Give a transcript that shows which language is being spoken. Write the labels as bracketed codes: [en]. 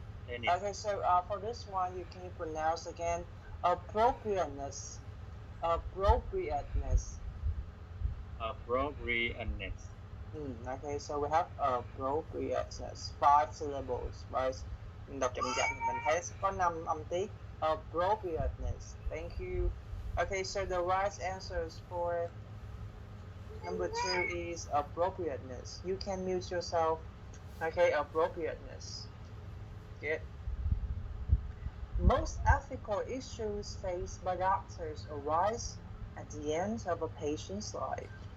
[en] Okay, so for this one, can you pronounce again appropriateness? Appropriateness. Okay, so we have appropriateness, 5 syllables, right? [vi] Mình đọc chậm chậm thì mình thấy có 5 âm tiết. [en] Appropriateness. Thank you. Okay, so the right answers for Number two is appropriateness. You can mute yourself. Okay, appropriateness. Good. Most ethical issues faced by doctors arise at the end of a patient's life.